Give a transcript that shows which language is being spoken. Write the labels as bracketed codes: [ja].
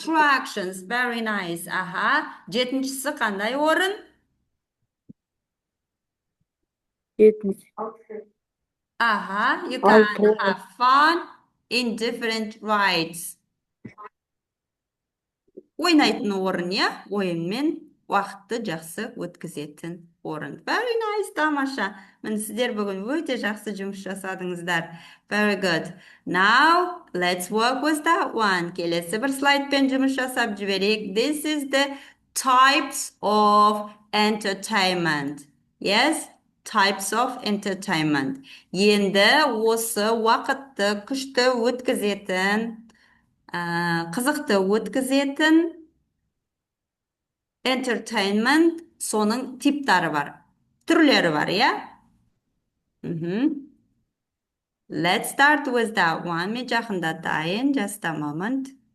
[en] Attractions, very nice. [kk] Аха. Жетіншісі қандай орын? [en] Aha, you can have fun in different rides. [kk] Ойнайтын орын, иә? Ойынмен уақытты жақсы өткізетін орын. [en] Very nice, тамаша. [kk] Міне сіздер бүгін өте жақсы жұмыс жасадыңыздар. [en] Very good. Now, let's work with that one. [kk] Келесі бір слайдпен жұмыс жасап жіберейік. [en] This is the types of entertainment. Yes? Types of entertainment. [kk] Енді осы уақытты күшті өткізетін, қызықты өткізетін entertainment соның типтары бар. Түрлері бар, иә? Let's start with that one. Мен жақындатайын, [en] just a moment.